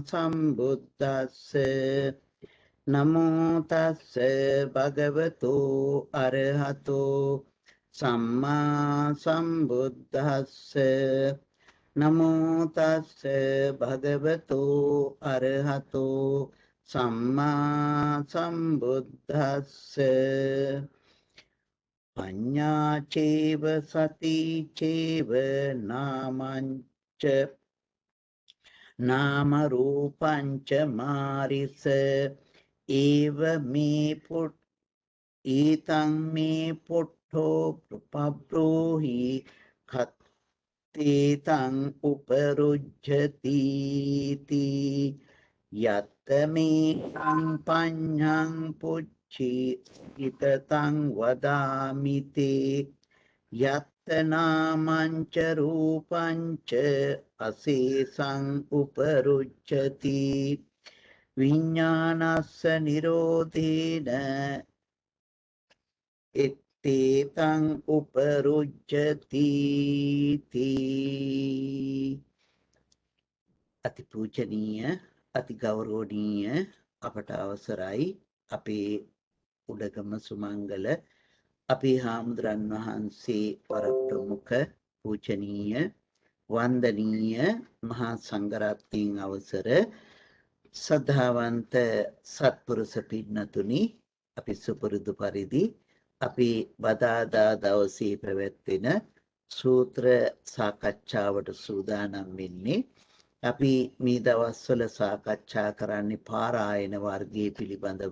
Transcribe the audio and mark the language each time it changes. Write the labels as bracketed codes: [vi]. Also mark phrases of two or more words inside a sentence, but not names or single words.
[pi] සම්බුද්දස්ස නමෝ තස්ස භගවතු අරහතෝ සම්මා සම්බුද්දස්ස නමෝ තස්ස භගවතු අරහතෝ සම්මා සම්බුද්දස්ස පඤ්ඤා චේව සති චේව නාමංච නාම රූපංච මාරිස ඒව මේ පුට් ඊතං මේ පුට්ඨෝ පබ්‍රෝහි කත්තේතං උපරුජ්ජති යත්ත මේ පඤ්ඤං පුච්චි ඉතතං වදාමිතේ යත්ත නාමංච රූපංච අසේසං උපරුච්ඡති විඥානස්ස නිරෝධේන එත්තේතං උපරුච්ඡති [si] අති පූජනීය අති ගෞරවනීය අපට අවසරයි අපේ උඩගම සුමංගල අපේ හාමුදුරන් වහන්සේ වරප්‍රමුඛ පූජනීය වන්දනීය මහා සංඝරත්නයන් අවසර සද්ධාවන්ත සත්පුරුෂ පින්නතුනි අපි සුපුරුදු පරිදි අපි බදාදා දවසේ පැවැත්වෙන සූත්‍ර සාකච්ඡාවට සූදානම් වෙන්නේ අපි මේ දවස්වල සාකච්ඡා කරන්නේ පාරායන වර්ගයේ පිළිබඳව.